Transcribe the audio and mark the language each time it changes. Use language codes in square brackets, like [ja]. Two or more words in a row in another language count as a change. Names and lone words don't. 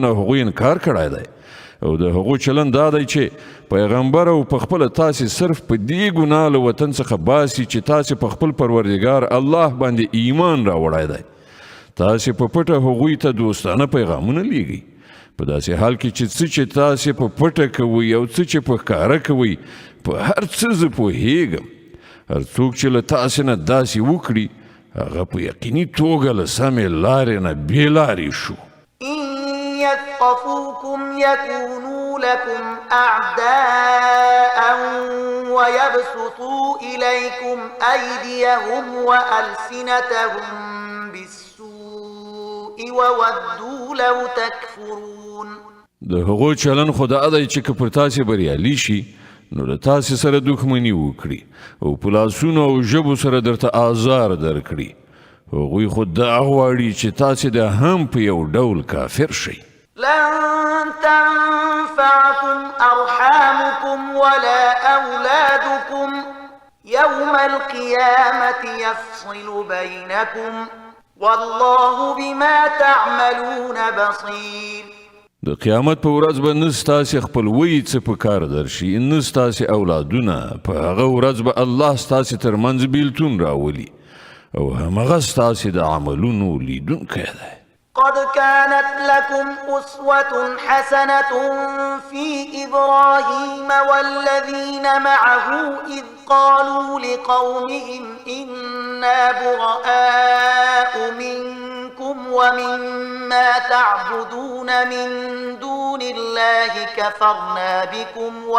[ps] نه هغوی انکار کړی دی او د هغو چلند دا دی چې پیغمبر او په خپله تاسې صرف په دې ګناه له وطن څخه باسي چې تاسې په خپل پروردګار الله باندې ایمان راوړی دی تاسې په پټه هغوی ته دوستانه پیغامونه لیږئ په داسې حال کې چې څه چې تاسې په پټه کوئ او څه چې په ښکاره کوئ په هر څه زه پوهیږم هر څوک چې له تاسې نه داسې وکړي هغه په یقیني توګه له سمې لارې نه بې لارې شو [ar] إن يثقفوكم يكونوا لكم أعداء ويبسطوا إليكم أيديهم وألسنتهم بالسوء وودوا لو تكفرون [ps] د هغو چلن خو دا دی چې که پر تاسې بریالي شي نو له تاسې سره دښمني وکړي او په لاسونو او ژبو سره درته آزار درکړي هغوی خو دا غواړي چې تاسې د هم په یو ډول کافر شئ [ar] لن تنفعكم أرحامكم ولا أولادكم يوم القيامة يفصل بينكم والله بما تعملون بصير [ps] د قیامت په ورځ به نه ستاسې خپلوۍ څه په کار درشي نه ستاسې اولادونه په هغه ورځ به الله ستاسې ترمنځ بیلتون راولي او همغه ستاسې د عملونو لیدونکی دی [ar] قد كانت لكم أسوة حسنة في إبراهيم والذين معه إذ قالوا لقومهم إنا براء منكم ومما تعبدون من دون الله كفرنا بكم